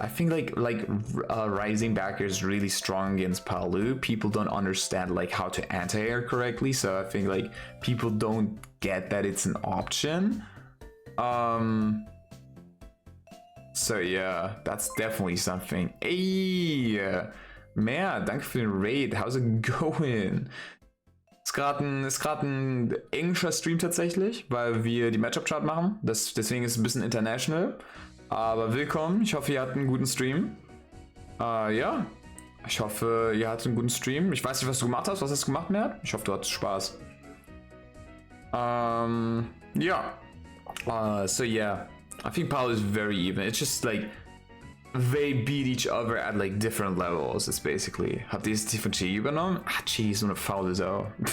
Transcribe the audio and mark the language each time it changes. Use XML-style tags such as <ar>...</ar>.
<en>I think like Rising Backer is really strong against Palu. People don't understand like how to anti-air correctly, so I think like people don't get that it's an option. So yeah, that's definitely something.</en> <de>Ey, mehr, danke für den Raid.</de> <en>How's it going?</en> <de>Ist gerade ein englischer Stream tatsächlich, weil wir die Matchup-Chart machen. Deswegen ist es ein bisschen international. Aber willkommen. Ich hoffe, ihr hattet einen guten Stream. Ja, ich hoffe, ihr hattet einen guten Stream. Ich weiß nicht, was du gemacht hast. Was hast du gemacht, Mert? Ich hoffe, du hattest Spaß. Ja.</de> <en>So yeah, I think Paul is very even. It's just like they beat each other at like different levels. It's basically.</en> <de>Habt ihr das von Chi übernommen? Ah, Chi ist so eine faule Sau.</de>